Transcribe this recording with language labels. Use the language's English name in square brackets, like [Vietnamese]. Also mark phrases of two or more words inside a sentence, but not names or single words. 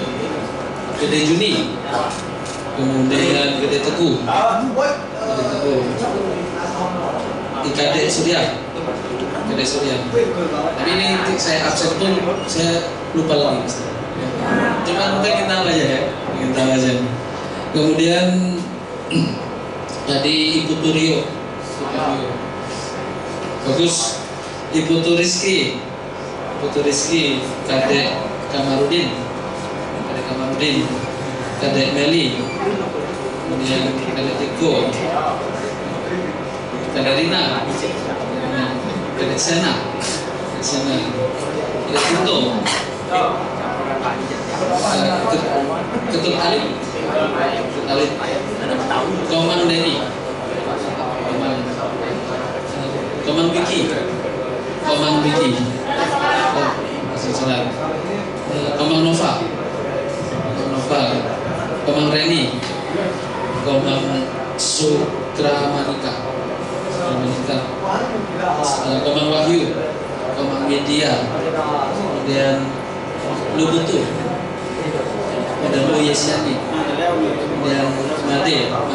[Indonesian] Gede Juni, kemudian Gede Teguh, IKD Surya. Tapi ini saya absen pun saya lupa lagi. Cuma pengen tahu aja ya, Kemudian tadi Ibu Turio, bagus. Ibu Turiski, Kadek Kamarudin, Kadek Meli, kemudian Kadek Tiko, Kadek Rina, Kadek Sena, Kadek Tito, Ketut Alif, Komang Denny, Komang Vicky, oh, masih salah. Komang Nova, Komang Reni, Komang Sukramanika, Komang Wahyu, Komang Media, kemudian Lubutu, dan Lu Yesiani, kemudian Made